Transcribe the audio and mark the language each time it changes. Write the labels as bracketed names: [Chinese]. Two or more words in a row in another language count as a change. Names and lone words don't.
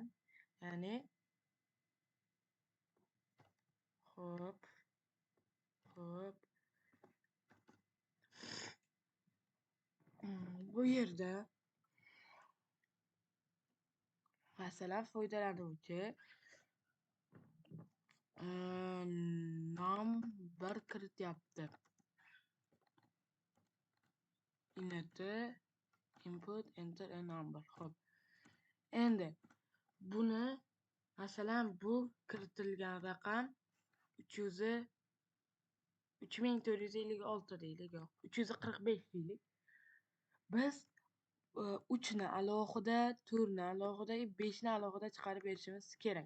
[Uzbek] Ya'ni xo'p. Bu yerda masalan foydalanuvchi number kirityapti. [English] Input enter a number. [Uzbek] Xo'p. Endi buni masalan bu kiritilgan raqam 3456 deylik, 345 deylik. Biz 3 ni alohida, 4 ni alohida, 5 ni alohida chiqarib berishimiz kerak.